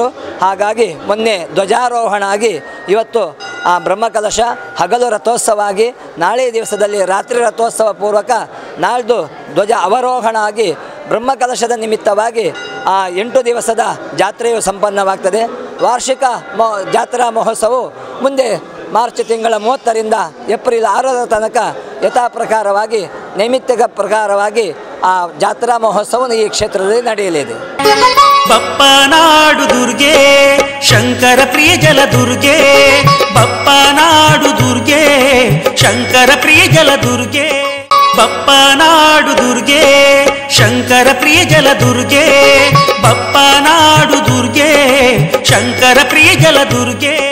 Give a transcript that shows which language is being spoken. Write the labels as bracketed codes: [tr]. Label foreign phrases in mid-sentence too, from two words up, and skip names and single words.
[kn] ಹಾಗಾಗಿ ಮೊನ್ನೆ ಧ್ವಜಾರೋಹಣ ಆಗಿ ಇವತ್ತು ಆ ಬ್ರಹ್ಮಕಲಶ ಹಗಲು ರಥೋತ್ಸವ ಆಗಿ ನಾಳೆ ದಿವಸದಲ್ಲಿ ರಾತ್ರಿ ರಥೋತ್ಸವ ಪೂರ್ವಕ ನಾಳ್ದು ಧ್ವಜ ಅವರೋಹಣ ಆಗಿ ಬ್ರಹ್ಮಕಲಶದ ನಿಮಿತ್ತವಾಗಿ ಆ 8 ದಿವಸದ ಜಾತ್ರೆಯು ಸಂಪನ್ನವಾಗ್ತದೆ. ವಾರ್ಷಿಕ ಜಾತ್ರಾ ಮಹೋತ್ಸವವು ಮುಂದೆ ಮಾರ್ಚ್ ತಿಂಗಳ 30ರಿಂದ ಏಪ್ರಿಲ್ 6ರ ತನಕ ಯಥಾ ಪ್ರಕಾರವಾಗಿ ನೈಮಿತ್ತಿಕ ಪ್ರಕಾರವಾಗಿ ಆ ಜಾತ್ರಾ ಮಹೋತ್ಸವ ಈ ಕ್ಷೇತ್ರದಲ್ಲಿ ನಡೆಯಲಿದೆ. ಬಪ್ಪನಾಡು ದುರ್ಗೆ ಶಂಕರ ಪ್ರಿಯ ಜಲ ದುರ್ಗೆ, ಬಪ್ಪನಾಡು ದುರ್ಗೆ ಶಂಕರ ಪ್ರಿಯ ಜಲ ದುರ್ಗೆ, ಬಪ್ಪನಾಡು ದುರ್ಗೆ ಶಂಕರ ಪ್ರಿಯ ಜಲ ದುರ್ಗೆ, ಬಪ್ಪನಾಡು ದುರ್ಗೆ ಶಂಕರ ಪ್ರಿಯ ಜಲ ದುರ್ಗೆ.